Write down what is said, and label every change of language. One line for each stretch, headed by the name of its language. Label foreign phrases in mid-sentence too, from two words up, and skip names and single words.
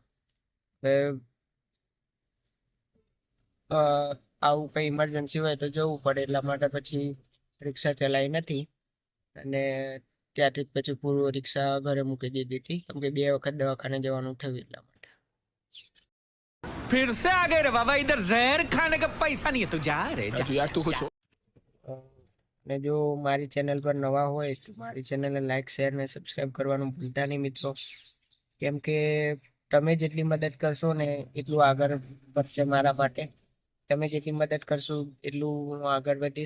Gujarati: હવે આવું કંઈ ઇમરજન્સી હોય તો જવું પડે, એટલા માટે પછી રિક્ષા ચલાવી નથી અને ત્યાંથી જ પછી પૂરું રિક્ષા ઘરે મૂકી દીધી હતી, કેમ કે 2 વખત દવાખાને જવાનું થયું એટલા માટે.
Hindi: फिर से आ गए रे बाबा, इधर जहर खाने का पैसा नहीं है, तू जा रे जा। यार तू कुछ
Gujarati: ને જો મારી ચેનલ પર નવા હોય તો મારી ચેનલને
English: like, share
Gujarati: ને સબસ્ક્રાઈબ કરવાનું ભૂલતા નહીં મિત્રો. કેમ કે તમે જેટલી મદદ કરશો ને એટલું આગળ વધશે મારા માટે. તમે જેટલી મદદ કરશો એટલું હું આગળ વધીશ.